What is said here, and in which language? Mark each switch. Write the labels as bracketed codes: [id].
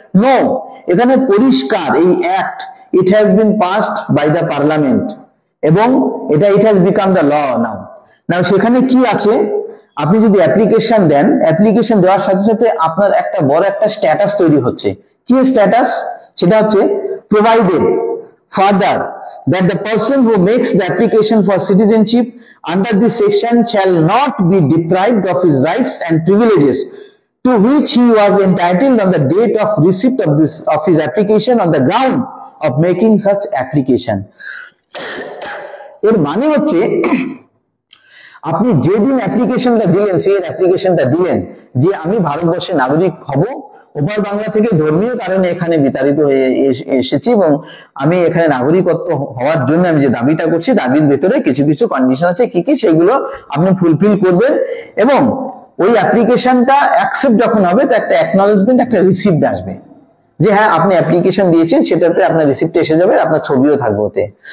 [en] no, [bn] এখানে পরিষ্কার এই [en] act it has been passed by the parliament [bn] এবং এটা [en] It has become the law now. [bn] সেখানে কি আছে, আপনি যদি অ্যাপ্লিকেশন দেন, অ্যাপ্লিকেশন দেওয়ার সাথে সাথে আপনার একটা বড় একটা স্ট্যাটাস তৈরি হচ্ছে। কি স্ট্যাটাস? সেটা হচ্ছে [en] provided further that the person who makes the application for citizenship under this section shall not be deprived of his rights and privileges to which he was entitled on the date of receipt of his application on the ground of making such application. [bn] এর মানে হচ্ছে আপনি যেদিন অ্যাপ্লিকেশনটা দিলেন, সেই অ্যাপ্লিকেশনটা দিলেন যে আমি ভারতবর্ষের নাগরিক হব, ওপার বাংলা থেকে ধর্মীয় কারণে এখানে বিতাড়িত হয়ে এসেছি এবং আমি এখানে নাগরিকত্ব হওয়ার জন্য আমি যে দাবিটা করছি, দাবির ভেতরে কিছু কিছু কন্ডিশন আছে, কি কি সেগুলো আপনি ফুলফিল করবেন এবং ওই অ্যাপ্লিকেশনটা অ্যাকসেপ্ট যখন হবে তো একটা অ্যাকনলেজমেন্ট, একটা রিসিপ্ট আসবে যে হ্যাঁ আপনি অ্যাপ্লিকেশন দিয়েছেন, সেটাতে আপনার রিসিপ্ট এসে যাবে, আপনার ছবিও থাকবে ওতে।